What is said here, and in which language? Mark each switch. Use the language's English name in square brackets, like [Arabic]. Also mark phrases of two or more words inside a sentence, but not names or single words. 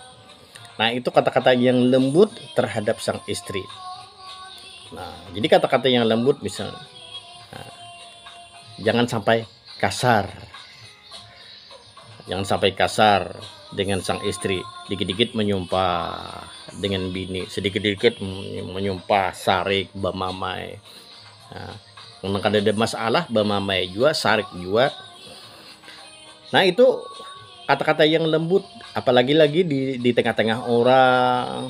[Indonesian] Nah, itu kata-kata yang lembut terhadap sang istri. Nah, jadi kata-kata yang lembut misalnya, jangan sampai kasar. Jangan sampai kasar dengan sang istri, dikit-dikit menyumpah dengan bini, sedikit-dikit menyumpah [Banjar] sarik bamamai. Nah, kalau ada masalah bamamai juga, sarik juga. [Indonesian] Nah, itu kata-kata yang lembut, apalagi lagi di tengah-tengah orang.